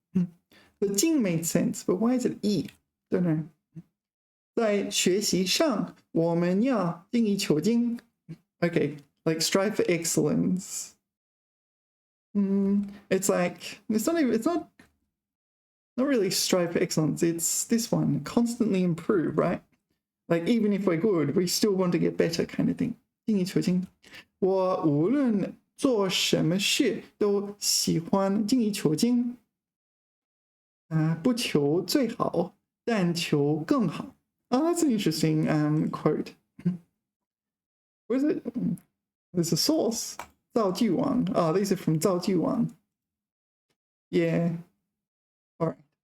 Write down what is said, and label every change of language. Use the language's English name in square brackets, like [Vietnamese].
[English] The Jing made sense, but why is it E? Don't know. [Chinese] 在学习上，我们要精益求精. [English] Okay, like strive for excellence. It's like it's not really strive for excellence. It's this one, constantly improve, right? Like even if we're good, we still want to get better, kind of thing. [Chinese] 精益求精. 我无论做什么事都喜欢精益求精. 不求最好，但求更好. [English] Oh, that's an interesting quote. What is it? There's a source. 造句王. Oh, these are from 造句王. Yeah. All right.